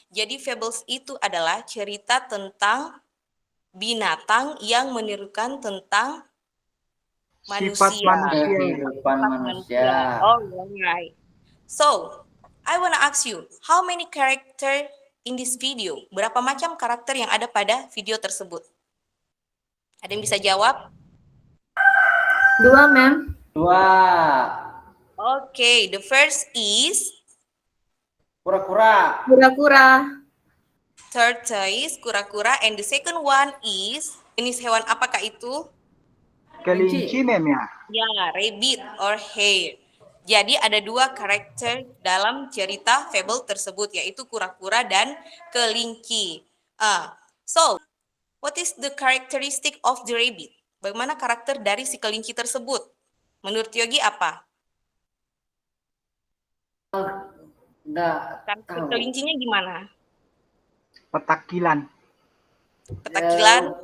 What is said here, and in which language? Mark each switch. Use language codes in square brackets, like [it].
[id] Jadi fables itu adalah cerita tentang binatang yang menirukan tentang Sifat manusia. manusia. Kehidupan manusia. [en] Oh, right. So, I wanna ask you, how many character in this video? [id] Berapa macam karakter yang ada pada video tersebut? Ada yang bisa jawab? [en] 2, ma'am. 2. Okay, the first is [id] Kura-kura. Kura-kura. [en] tortoise, kura-kura, and the second one is [id] jenis hewan apakah itu? Kelinci, mem ya. [en] Ya, rabbit or hare. [id] Jadi ada 2 karakter dalam cerita fable tersebut, yaitu kura-kura dan kelinci. [en] So, what is the characteristic of the rabbit? [id] Bagaimana karakter dari si kelinci tersebut? Menurut Yogi apa? Enggak Karakter tahu. kelincinya gimana? Petakilan. Petakilan?